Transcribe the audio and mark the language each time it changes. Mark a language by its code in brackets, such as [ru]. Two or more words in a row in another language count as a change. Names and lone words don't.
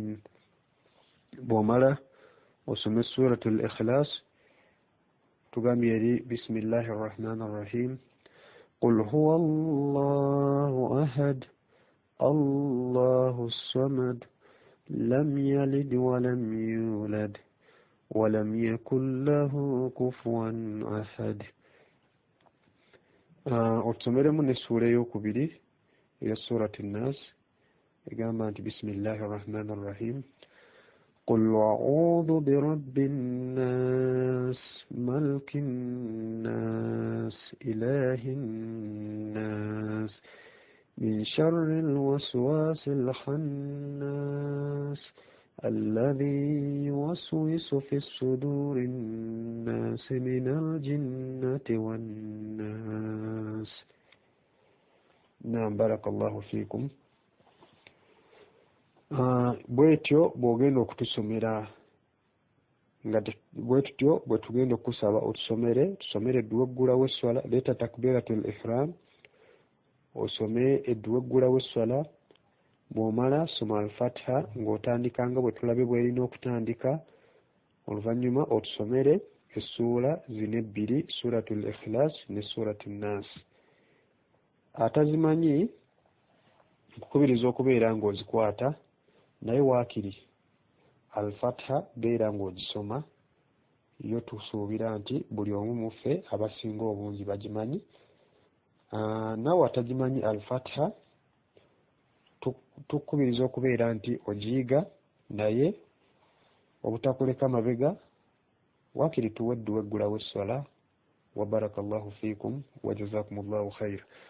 [ar] بومالا وسمى سورة الإخلاص تقام يدي بسم الله الرحمن الرحيم قل هو الله أحد الله الصمد لم يلد ولم يولد ولم يكن له كفوا أحد. [lg] otusomere mu n'essuula ey'okubiri eya surati nnas egamba [ar] nti بسم الله الرحمن الرحيم قل أعوذ برب الناس ملك الناس إله الناس من شر الوسواس الخناس الذي يوسوس في الصدور الناس من الجنة والناس. نعم بارك الله فيكم. [lg] bwetyo bw'ogenda okutusomera nga bwetutyo bwe tugenda okusaba tusomere edduwa eggulawo esswala leeta [ar] تكبيرة الإحرام [lg] osome edduwa eggulawo esswala bw'omala soma al-fatiha ng'otandika nga bwe tulabe bw'erina okutandika oluvannyuma otusomere essuula zino ebbiri suratul ikhlas ne suratul nas. Atazimanyi nkukubiriza okubeera ng'ozikwata naye waakiri al-fatiha beera ng'ogisoma yo tusuubira nti buli omu muffe abasinga obungi bagimanyi. Naawe atagimanyi al-fatiha tukubiriza okubeera nti ogiyiga naye obutakuleka mabega waakiri tuwe edduwa eggulawo esswala [ar] وبارك الله فيكم وجزاكم الله خير.